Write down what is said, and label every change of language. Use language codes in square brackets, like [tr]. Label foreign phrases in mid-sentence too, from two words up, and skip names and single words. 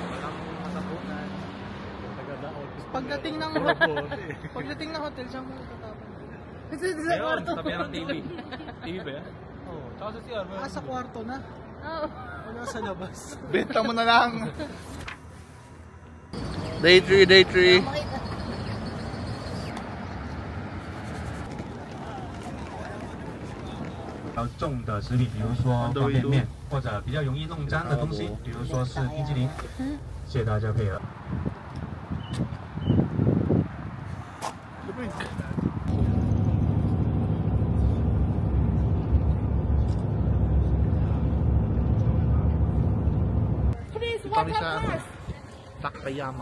[tl] Pagdating ng hotel, saan mo tatapon? Sa kwarto. Tabi ng TV. TV ba yan? Oo, tsaka sa CR. Sa kwarto na. Oo. Wala sa labas. Benta mo na lang. [en] Day 3, day 3. [zh] 比较重的食品，比如说方便面，或者比较容易弄脏的东西，比如说是冰淇淋。谢谢大家配合。 [tl] Kami sa Takayama.